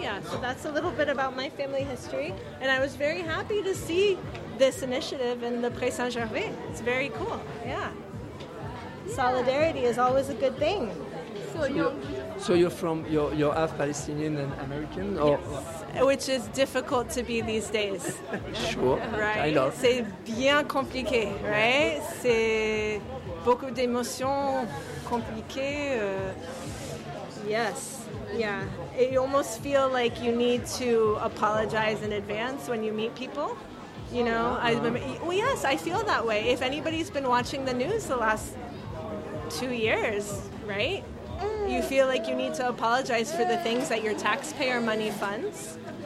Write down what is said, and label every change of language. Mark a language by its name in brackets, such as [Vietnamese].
[English] So that's a little bit about my family history, and I was very happy to see this initiative in the Pré Saint-Gervais. It's very cool. Solidarity is always a good thing. So you're half Palestinian and American, or yes, which is difficult to be these days. Sure, right? I know. [French] C'est bien compliqué, right? C'est beaucoup d'émotions compliquées. [English] Yes, yeah. It, you almost feel like you need to apologize in advance when you meet people, you know? I feel that way. If anybody's been watching the news the last 2 years, right? You feel like you need to apologize for the things that your taxpayer money funds.